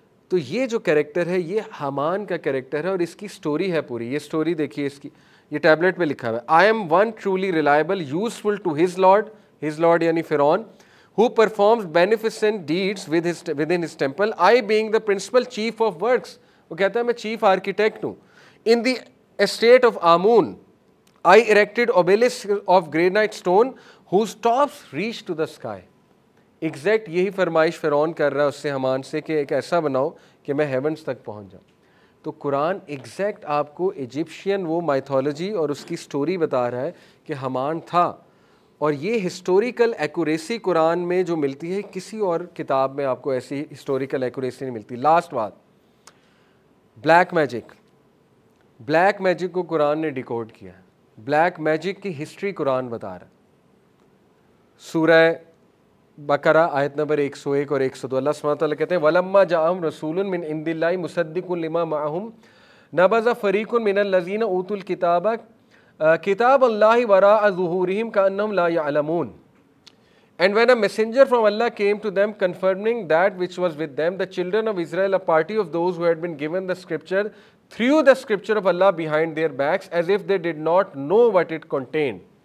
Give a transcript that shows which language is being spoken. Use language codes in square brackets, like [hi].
[ur] تو یہ جو کریکٹر ہے یہ حمان کا کریکٹر ہے اور اس کی سٹوری ہے پوری. یہ سٹوری دیکھیے اس کی، یہ ٹیبلٹ پہ لکھا ہوا ہے [en] I am one truly reliable useful to his lord [ur] یعنی فرعون [en] who performs beneficent deeds within his temple, I being the principal chief of works. [ur] وہ کہتا ہے میں چیف آرکیٹیکٹ ہوں. [en] In the estate of Amun, I erected obelisks of granite stone whose tops reach to the sky. [ur] Exact یہی فرمائش فرعون کر رہا ہے اس سے حمان سے کہ ایک ایسا بناؤ کہ میں ہیونس تک پہنچ جاؤں. تو قرآن ایگزیکٹ آپ کو ایجپشین وہ مائتھولوجی اور اس کی سٹوری بتا رہا ہے کہ حمان تھا. اور یہ ہسٹوریکل ایکوریسی قرآن میں جو ملتی ہے کسی اور کتاب میں آپ کو ایسی ہسٹوریکل ایکوریسی نہیں ملتی. لاسٹ بات، بلیک میجک. بلیک میجک کو قرآن نے ڈیکوڈ کیا ہے. بلیک میجک کی ہسٹری قرآن بتا رہا ہے. سورہ بقرہ آیت نمبر 101 اور 102 اللہ سبحانہ وتعالیٰ کہتے ہیں [ar] وَلَمَّا جَاءَهُمْ رَسُولٌ مِّنْ عِندِ اللَّهِ مُصَدِّقٌ لِمَا مَعَهُمْ نَبَذَ فَرِيقٌ مِّنَ الَّذِينَ أُوتُوا الْكِتَابَ کتاب اللہ وراء ظہورہم کأنہم لا یعلمون. [en] And when a messenger from Allah came to them confirming that which was with them, the children of Israel, a party of those who had been given the scripture, threw the scripture of Allah behind their backs as if they did not know what it contained.